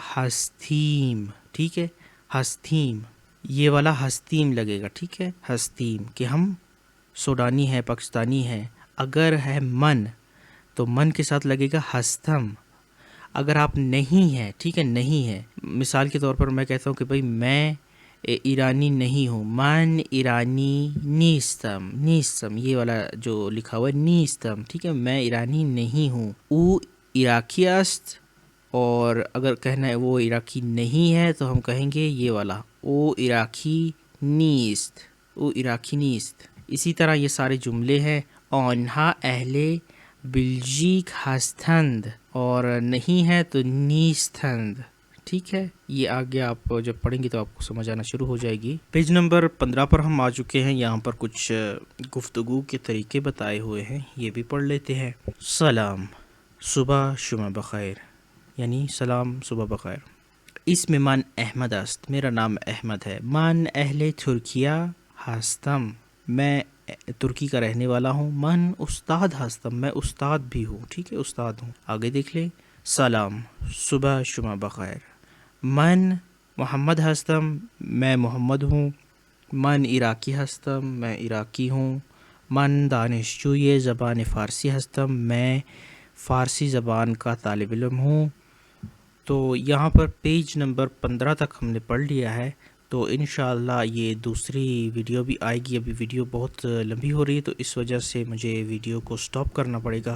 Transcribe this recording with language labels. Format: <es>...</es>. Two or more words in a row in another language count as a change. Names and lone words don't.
<ur>ہستیم, ٹھیک ہے, ہستیم, یہ والا ہستیم لگے گا, ٹھیک ہے, ہستیم, کہ ہم سوڈانی ہیں, پاکستانی ہیں. اگر ہے من, تو من کے ساتھ لگے گا ہستم. اگر آپ نہیں ہیں, ٹھیک ہے, نہیں ہے, مثال کے طور پر میں کہتا ہوں کہ بھائی میں ایرانی نہیں ہوں,</ur> <fa>من ایرانی نیستم, نیستم,</fa> <ur>یہ والا جو لکھا ہوا ہے نیستم, ٹھیک ہے, میں ایرانی نہیں ہوں.</ur> <fa>او عراقی است,</fa> <ur>اور اگر کہنا ہے وہ عراقی نہیں ہے تو ہم کہیں گے یہ والا,</ur> <fa>او عراقی نیست, او عراقی نیست.</fa> <ur>اسی طرح یہ سارے جملے ہیں.</ur> <fa>آنہا اہل بلژیک ہستند,</fa> <ur>اور نہیں ہے تو نیستند, ٹھیک ہے. یہ آگے آپ جب پڑھیں گے تو آپ کو سمجھ آنا شروع ہو جائے گی. پیج نمبر 15 پر ہم آ چکے ہیں. یہاں پر کچھ گفتگو کے طریقے بتائے ہوئے ہیں, یہ بھی پڑھ لیتے ہیں.</ur> <fa>سلام, صبح شما بخیر, یعنی سلام, صبح بخیر. اسم من احمد است,</fa> <ur>میرا نام احمد ہے.</ur> <fa>من اہل ترکیہ هستم,</fa> <ur>میں ترکی کا رہنے والا ہوں.</ur> <fa>من استاد هستم،</fa> <ur>میں استاد بھی ہوں. ٹھیک ہے، استاد ہوں. آگے دیکھ لیں.</ur> <fa>سلام، صبح شما بخیر. من محمد هستم،</fa> <ur>میں محمد ہوں.</ur> <fa>من عراقی هستم،</fa> <ur>میں عراقی ہوں.</ur> <fa>من دانشجوی زبان فارسی هستم،</fa> <ur>میں فارسی زبان کا طالب علم ہوں. تو یہاں پر پیج نمبر 15 تک ہم نے پڑھ لیا ہے. تو انشاءاللہ یہ دوسری ویڈیو بھی آئے گی. ابھی ویڈیو بہت لمبی ہو رہی ہے تو اس وجہ سے مجھے ویڈیو کو سٹاپ کرنا پڑے گا.</ur>